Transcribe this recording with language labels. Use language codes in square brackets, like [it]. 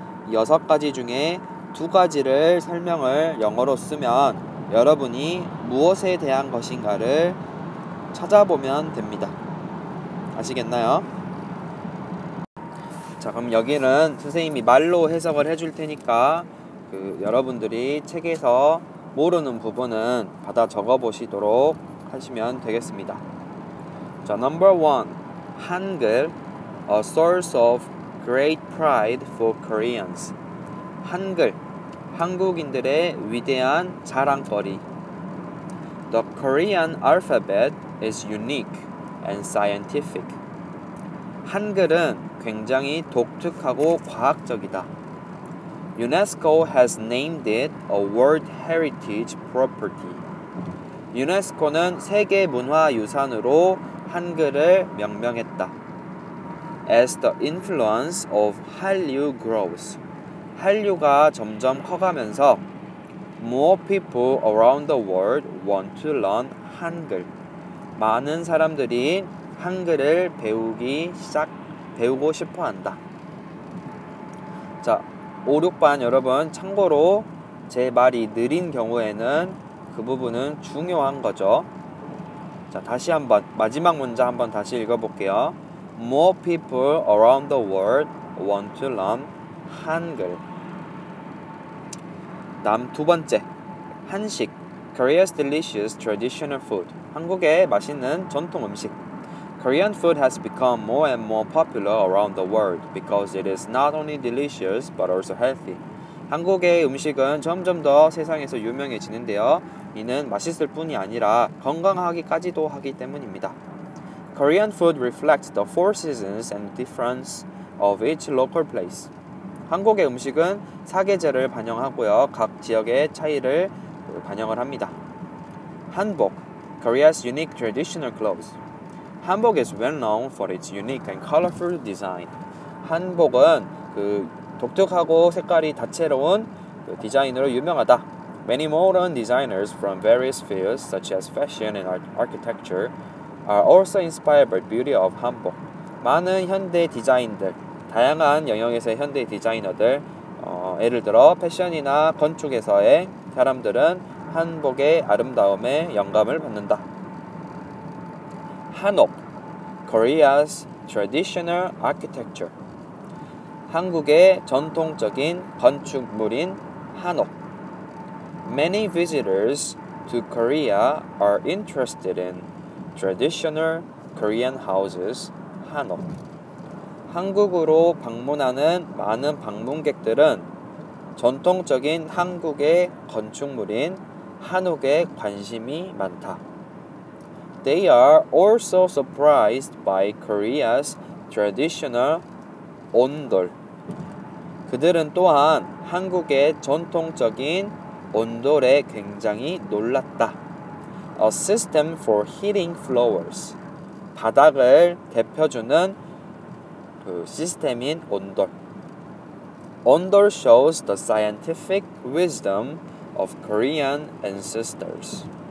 [ko] 6가지 중에 2가지를 설명을 영어로 쓰면 여러분이 무엇에 대한 것인가를 찾아보면 됩니다. 아시겠나요? 자, 그럼 여기는 선생님이 말로 해석을 해줄 테니까 여러분들이 책에서 모르는 부분은 받아 적어 보시도록 하시면 되겠습니다. [en] 자, number 1. 한글, a source of great pride for Koreans. [ko] 한글, 한국인들의 위대한 자랑거리. [en] The Korean alphabet is unique and scientific. [ko] 한글은 굉장히 독특하고 과학적이다. [en] UNESCO has named it a World Heritage Property. [ko] 유네스코는 세계 문화유산으로 한글을 명명했다. [en] As the influence of 한류 grows. [ko] 한류가 점점 커가면서 [en] more people around the world want to learn 한글. [ko] 많은 사람들이 한글을 배우고 싶어 한다. 자, 5, 6반 여러분 참고로 제 말이 느린 경우에는 그 부분은 중요한 거죠. 자, 다시 한번 마지막 문제 한번 다시 읽어볼게요. [en] More people around the world want to learn 한글. [ko] 다음 두 번째, 한식. [en] Korea's delicious traditional food. [ko] 한국의 맛있는 전통 음식. [en] Korean food has become more and more popular around the world because it is not only delicious but also healthy. [ko] 한국의 음식은 점점 더 세상에서 유명해지는데요. 이는 맛있을 뿐이 아니라 건강하기까지도 하기 때문입니다. [en] Korean food reflects the four seasons and difference of each local place. [ko] 한국의 음식은 사계절을 반영하고요. 각 지역의 차이를 반영을 합니다. [en] 한복, Korea's unique traditional clothes. 한복 is well known for its unique and colorful design. [ko] 한복은 독특하고 색깔이 다채로운 디자인으로 유명하다. [en] Many modern designers from various fields such as fashion and architecture are also inspired by the beauty of 한복. [ko] 많은 현대 디자인들, 다양한 영역에서의 현대 디자이너들, 예를 들어 패션이나 건축에서의 사람들은 한복의 아름다움에 영감을 받는다. [en] 한옥, Korea's traditional architecture. [ko] 한국의 전통적인 건축물인 한옥. [en] Many visitors to Korea are interested in traditional Korean houses, 한옥. [ko] 한국으로 방문하는 많은 방문객들은 전통적인 한국의 건축물인 한옥에 관심이 많다. [en] They are also surprised by Korea's traditional 온돌. [ko] 그들은 또한 한국의 전통적인 온돌에 굉장히 놀랐다. [en] A system for heating floors. [ko] 바닥을 데펴주는 시스템인 온돌. [en] 온돌 shows the scientific wisdom of Korean ancestors.